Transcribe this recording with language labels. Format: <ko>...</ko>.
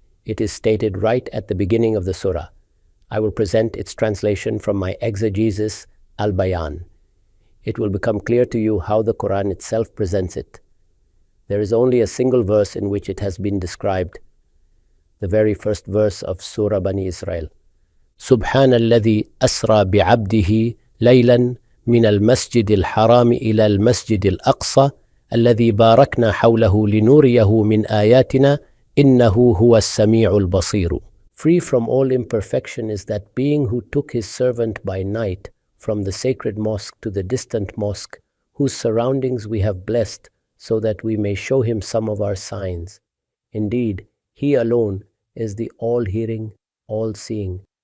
<en>It is stated right at the beginning of the surah. I will present its translation from my exegesis, Al-Bayan. It will become clear to you how the Quran itself presents it. There is only a single verse in which it has been described. The very first verse of Surah Bani Israel.</en> <ar>سبحان الذي أسرى بعبده ليلا من المسجد الحرام إلى المسجد الأقصى الذي باركنا حوله لنوريه من آياتنا إنه هو السميع البصير.</ar> <en>Free from all imperfection is that being who took his servant by night from the sacred mosque to the distant mosque, whose surroundings we have blessed so that we may show him some of our signs. Indeed, he alone is the all-hearing, all-seeing.</en>